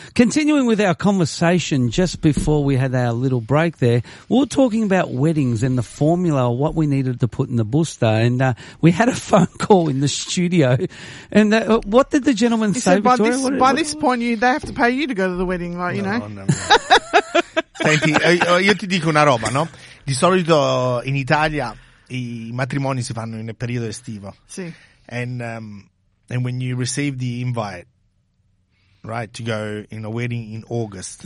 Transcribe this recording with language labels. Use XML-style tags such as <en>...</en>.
<en>Continuing with our conversation just before we had our little break there, we were talking about weddings and the formula, what we needed to put in the booster. And we had a phone call in the studio. And what did the gentleman say, Victoria? By this point, they have to pay you to go to the wedding, like, you know.</en> <it>Senti, io ti dico una roba, no? Di solito in Italia i matrimoni si fanno nel periodo estivo. Sì.</it> <en>And when you receive the invite, right, to go in a wedding in August,</en>